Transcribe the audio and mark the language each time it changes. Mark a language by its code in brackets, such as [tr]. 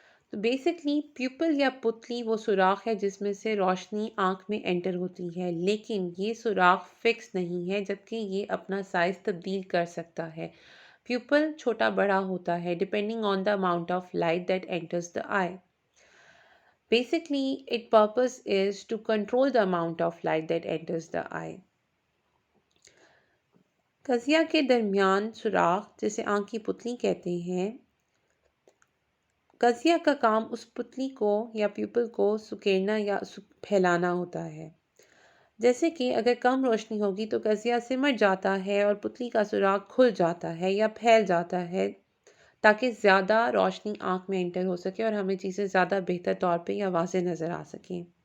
[ur] تو basically people یا پتلی وہ سوراخ ہے جس میں سے روشنی آنکھ میں انٹر ہوتی ہے، لیکن یہ سوراخ فکس نہیں ہے جبکہ یہ اپنا سائز تبدیل کر سکتا ہے۔ پیپل چھوٹا بڑا ہوتا ہے [en] Depending on the amount of light that enters the eye. Basically, its purpose is to control the amount of light that enters the eye. [ur] قضیہ کے درمیان سوراخ جسے آنکھ کی پتلی کہتے ہیں، قضیہ کا کام اس پتلی کو یا پیپل کو سکیڑنا یا پھیلانا ہوتا ہے۔ جیسے کہ اگر کم روشنی ہوگی تو قضیہ سمٹ جاتا ہے اور پتلی کا سوراخ کھل جاتا ہے یا پھیل جاتا ہے تاکہ زیادہ روشنی آنکھ میں انٹر ہو سکے اور ہمیں چیزیں زیادہ بہتر طور پہ یا واضح نظر آ سکیں۔